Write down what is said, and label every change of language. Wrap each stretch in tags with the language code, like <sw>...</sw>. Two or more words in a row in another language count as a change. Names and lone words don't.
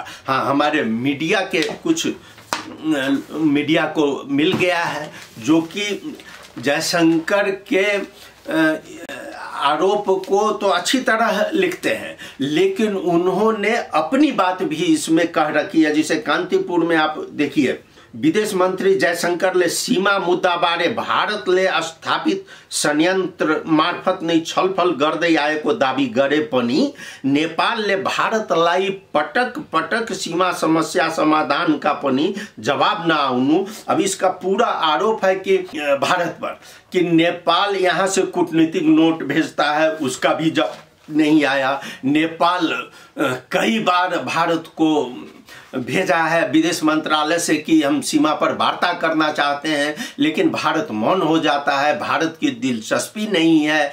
<hi>हाँ, हमारे मीडिया के कुछ मीडिया को मिल गया है जो कि जयशंकर के आरोप को तो अच्छी तरह लिखते हैं, लेकिन उन्होंने अपनी बात भी इसमें कह रखी है। जिसे कांतिपुर में आप देखिए,</hi> <ne>विदेश मंत्री जयशंकर ले सीमा मुद्दा बारे भारत ले स्थापित संयंत्र मार्फत नै छलफल गर्दै आएको दावी गरे पनि नेपाल ले भारतलाई पटक पटक सीमा समस्या समाधान का पनि जवाब न आउनु।</ne> <hi>अब इसका पूरा आरोप है कि भारत पर कि नेपाल यहाँ से कूटनीतिक नोट भेजता है, उसका भी जवाब नहीं आया। नेपाल कई बार भारत को भेजा है विदेश मंत्रालय से कि हम सीमा पर वार्ता करना चाहते हैं, लेकिन भारत मौन हो जाता है, भारत की दिलचस्पी नहीं है।</hi>